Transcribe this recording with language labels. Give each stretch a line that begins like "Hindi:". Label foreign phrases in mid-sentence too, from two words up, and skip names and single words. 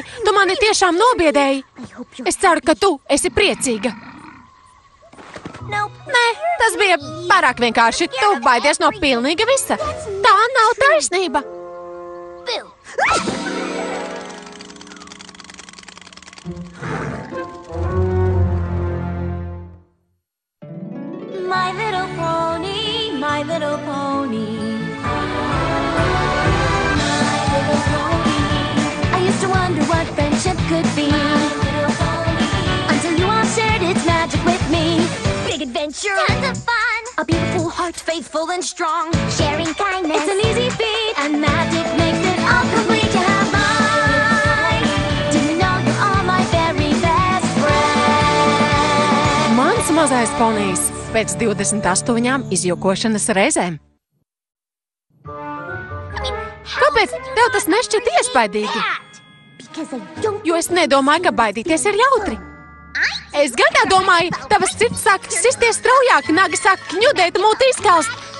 Latvian: Tu mani tiešām nobiedēji. Es ceru, ka tu esi priecīga. Nē, tas bija pārāk vienkārši. Tu baidies no pilnīgi visa. Tā nav taisnība.
English: My little pony, my little pony. My little pony. I used to wonder what friendship could be. My little pony. Until you all shared its magic with me. Big adventure. Tons of fun. A beautiful heart, faithful and strong. Sharing kindness. It's an easy feat. And magic makes it all complete. You have mine. Didn't know you're all my very best friend.
Latvian: Mans mazais ponijs. Pēc 28 izjokošanas reizēm. Kāpēc tev tas nešķiet iespaidīgi? Jo es nedomāju, ka baidīties ir jautri. Es gan tā domāju, tavas sirds sāk sisties straujāk, nagi sāk kņudēt, mūti izkalst.